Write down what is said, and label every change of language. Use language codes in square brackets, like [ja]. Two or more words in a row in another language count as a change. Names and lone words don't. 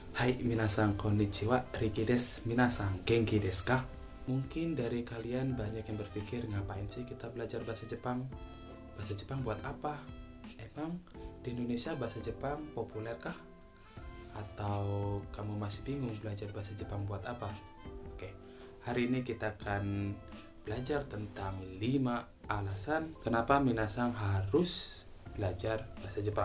[ja] はい皆さんこんにちは、Rikiです. 皆さん元気ですか? [id] Mungkin dari kalian banyak yang berpikir, ngapain sih kita belajar bahasa Jepang? Bahasa Jepang buat apa? Emang di Indonesia bahasa Jepang populer kah? Atau kamu masih bingung belajar bahasa Jepang buat apa? Oke, hari ini kita akan belajar tentang 5 alasan kenapa minasan harus belajar bahasa Jepang.